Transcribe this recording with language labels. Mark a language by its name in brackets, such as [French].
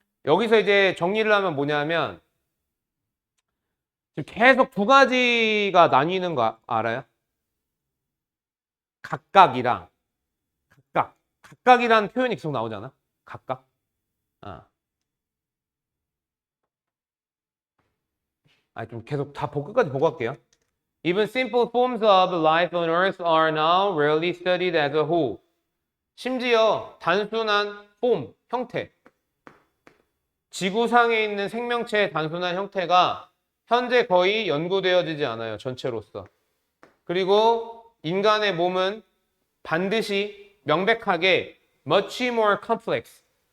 [Korean] 여기서 이제 정리를 하면 뭐냐면 지금 계속 두 가지가 나뉘는 거 알아요? 각각이란 표현이 계속 나오잖아. 각각. 좀 계속 다 끝까지 보고 갈게요. [English] Even simple forms of life on Earth are now rarely studied as a whole. [Korean] 심지어 단순한 폼, 형태. 지구상에 있는 생명체의 단순한 형태가 현재 거의 연구되어지지 않아요. 전체로서. 그리고 인간의 몸은 반드시 명백하게 [English] much more complex.